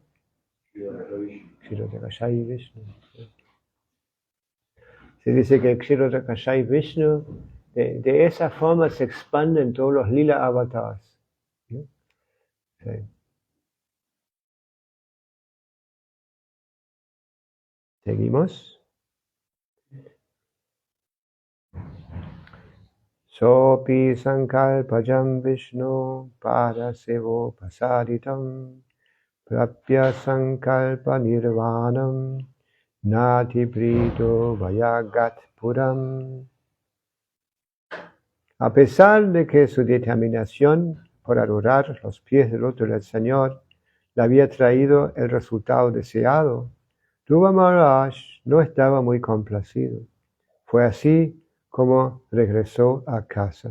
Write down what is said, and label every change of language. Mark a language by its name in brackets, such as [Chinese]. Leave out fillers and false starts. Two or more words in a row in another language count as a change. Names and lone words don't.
[Spanish] Kshirotakashayi Vishnu. Se dice que Kshirotakashayi Vishnu de esa forma se expanden todos los [English] lila avatars, [Spanish] ¿no? Sí. Seguimos. [Sanskrit] सोऽपि सङ्कल्पजं विष्णु परसेवो पसादितं प्राप्य सङ्कल्प निर्वाणं नाति प्रीतो वयगत् पुरम्. [Spanish] A pesar de que su determinación por adorar los pies del otro del Señor le había traído el resultado deseado, Dhruva Maharaj no estaba muy complacido. Fue así como regresó a casa.